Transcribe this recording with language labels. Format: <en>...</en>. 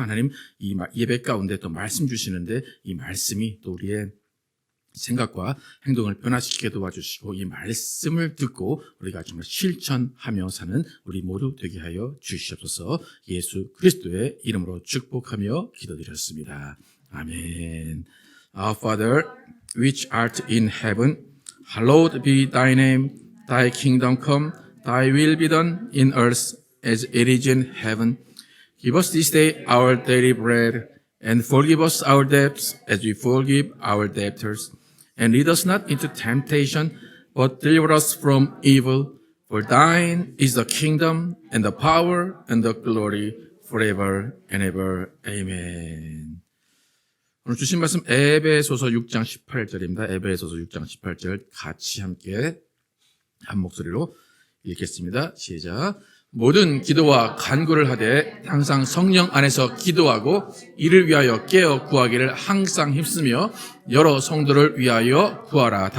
<ko>하나님 이 예배 가운데 또 말씀 주시는데 이 말씀이 또 우리의 생각과 행동을 변화시키게 도와주시고 이 말씀을 듣고 우리가 정말 실천하며 사는 우리 모두 되게 하여 주시옵소서. 예수 그리스도의 이름으로 축복하며 기도드렸습니다. 아멘.</ko> <en>Our Father, which art in heaven, hallowed be thy name. Thy kingdom come, thy will be done in earth as it is in heaven. Give us this day our daily bread, and forgive us our debts as we forgive our debtors. And lead us not into temptation, but deliver us from evil. For thine is the kingdom, and the power, and the glory, forever and ever. Amen.</en> <ko>오늘 주신 말씀 에베소서 6장 18절입니다. 에베소서 6장 18절 같이 함께 한 목소리로 읽겠습니다. 시작. 모든 기도와 간구를 하되 항상 성령 안에서 기도하고 이를 위하여 깨어 구하기를 항상 힘쓰며 여러 성도를 위하여 구하라.</ko>